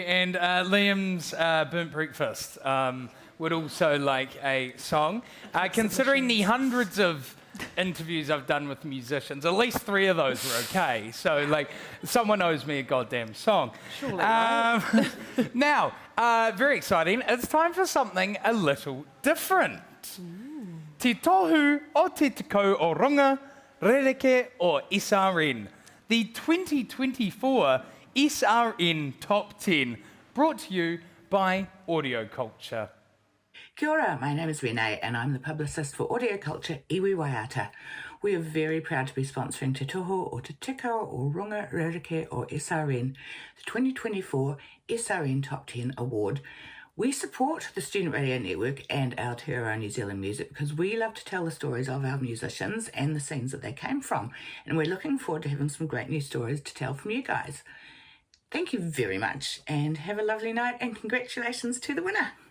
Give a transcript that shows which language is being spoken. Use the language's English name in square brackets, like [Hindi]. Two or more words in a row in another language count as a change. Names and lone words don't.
[English] And Liam's Burnt Breakfast would also like a song. Considering the hundreds of interviews I've done with musicians, at least 3 of those were okay. So, like, someone owes me a goddamn song. Surely, right? Now, very exciting. It's time for something a little different. [Māori] Te tohu o te tekau o runga, rereke o SRN. [English] The 2024 SRN Top 10, brought to you by Audio Culture. [Māori] Kia ora, [English] my name is Renee and I'm the publicist for Audio Culture Iwi Waiata. We are very proud to be sponsoring Te Toho o Te Tekau o Runga Rereke o SRN, the 2024 SRN Top 10 Award. We support the Student Radio Network and Aotearoa New Zealand music because we love to tell the stories of our musicians and the scenes that they came from. And we're looking forward to having some great new stories to tell from you guys. Thank you very much and have a lovely night and congratulations to the winner.